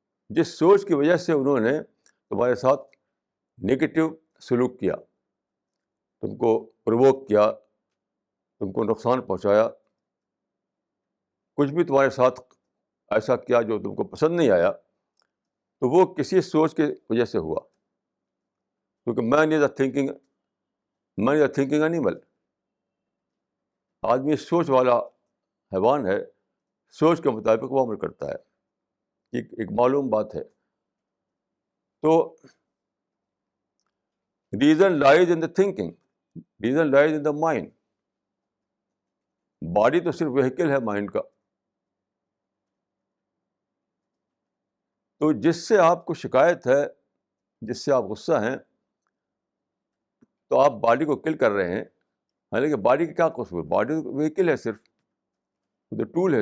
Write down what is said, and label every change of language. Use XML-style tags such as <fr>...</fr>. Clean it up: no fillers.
<ur>جس سوچ کی وجہ سے انہوں نے تمہارے ساتھ نگیٹو سلوک کیا، تم کو پرووک کیا، تم کو نقصان پہنچایا، کچھ بھی تمہارے ساتھ ایسا کیا جو تم کو پسند نہیں آیا، تو وہ کسی سوچ کی وجہ سے ہوا. کیونکہ</ur> <en>Man is a thinking animal.</en> <ur>آدمی سوچ والا حیوان ہے، سوچ کے مطابق وہ عمل کرتا ہے. ایک معلوم بات ہے.</ur> <en>تو reason lies in the thinking, reason lies in the mind.</en> <ur>Body تو صرف وہیکل ہے مائنڈ کا. تو جس سے آپ کو شکایت ہے، جس سے آپ غصہ ہیں، تو آپ باڈی کو کل کر رہے ہیں. حالانکہ باڈی کا کیا قصور؟ باڈی وہیکل ہے، صرف تو ٹول ہے.</ur>